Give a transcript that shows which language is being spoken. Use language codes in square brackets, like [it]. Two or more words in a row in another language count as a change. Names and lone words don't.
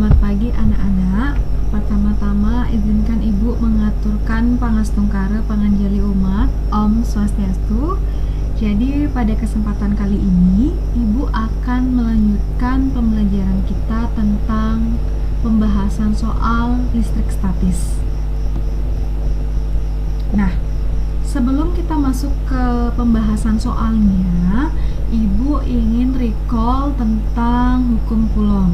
[id] lagi anak-anak. Pertama-tama izinkan Ibu mengaturkan [ban] pangastungkara panganjali umat Om Swastiastu. [id] Jadi pada kesempatan kali ini Ibu akan melanjutkan pembelajaran kita tentang pembahasan soal listrik statis. Nah, sebelum kita masuk ke pembahasan soalnya, Ibu ingin recall tentang hukum Coulomb.